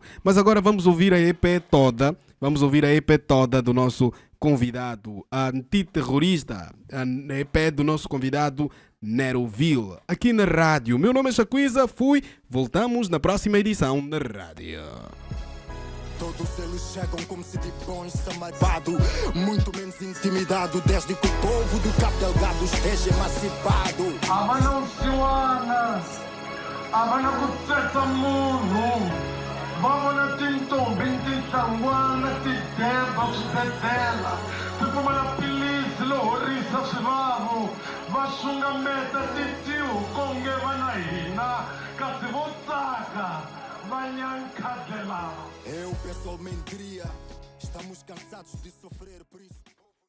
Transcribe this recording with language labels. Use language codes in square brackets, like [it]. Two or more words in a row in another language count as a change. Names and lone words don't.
[pt] Mas agora vamos ouvir a EP toda. Vamos ouvir a EP toda do nosso convidado, a antiterrorista, a EP do nosso convidado Neroville, aqui na rádio. Meu nome é Shaquiza, voltamos na próxima edição na rádio. Todos eles chegam como se de bons samarvado, muito menos intimidado, desde que o povo do Cabo Delgado esteja emancipado. [ts] Abana usiwana, abana kutsesa munhu, vavona tintombi tintangwana tideba swibedlela, tipfumala pilisi lohorisa swivavo, va xungameta titihukonge vana hina, kasi vo tsaka va nyankhadlela. [pt] Eu pessoalmente diria, estamos cansados de sofrer por isso.